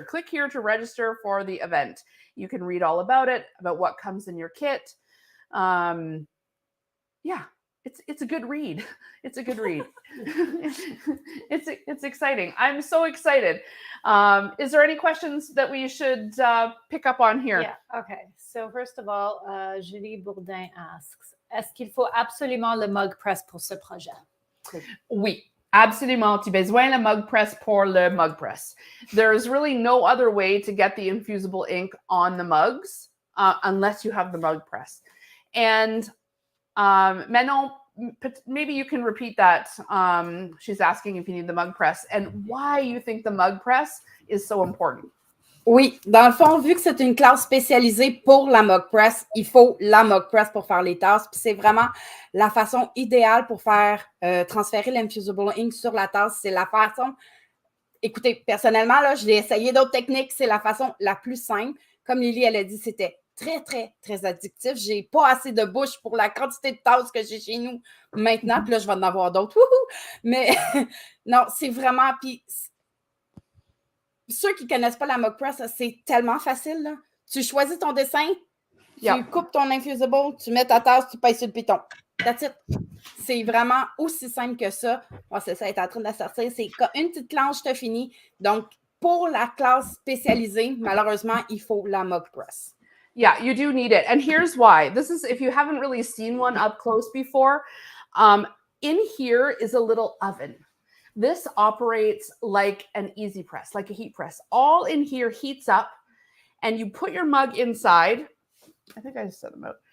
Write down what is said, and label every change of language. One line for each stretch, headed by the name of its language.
English: Click here to register for the event. You can read all about it, about what comes in your kit. Yeah, it's a good read. It's a good read. It's exciting. I'm so excited. Is there any questions that we should pick up on here? Yeah, okay. So first of all, Julie Bourdin asks,
French: est-ce qu'il faut absolument le mug press pour ce projet? Oui, absolument. Tu as besoin le mug press pour le mug press.
English: There's really no other way to get the infusible ink on the mugs unless you have the mug press. And Manon, maybe you can repeat that. She's asking if you need the mug press and why you think the mug press is so important.
French: Oui, dans le fond, vu que c'est une classe spécialisée pour la mug press, il faut la mug press pour faire les tasses. Puis c'est vraiment la façon idéale pour faire transférer l'infusible ink sur la tasse. C'est la façon, écoutez, personnellement, là, je l'ai essayé d'autres techniques, c'est la façon la plus simple. Comme Lily, elle a dit, c'était très, très, très addictif. J'ai pas assez de bouche pour la quantité de tasses que j'ai chez nous maintenant. Puis là, je vais en avoir d'autres. Wouhou! Mais non, c'est vraiment... Puis ceux qui ne connaissent pas la mug press, c'est tellement facile. Là. Tu choisis ton dessin, tu coupes ton infusible, tu mets ta tasse, tu pèses sur le piton.
English: That's it.
French: C'est vraiment aussi simple que ça. Bon, c'est ça, elle est en train de sortir. C'est une petite planche, t'as fini. Donc, pour la classe spécialisée, malheureusement, il faut la mug press.
English: Yeah, you do need it. And here's why. This is, if you haven't really seen one up close before, in here is a little oven. This operates like an easy press, like a heat press. All in here heats up, and you put your mug inside. I think I just set them out.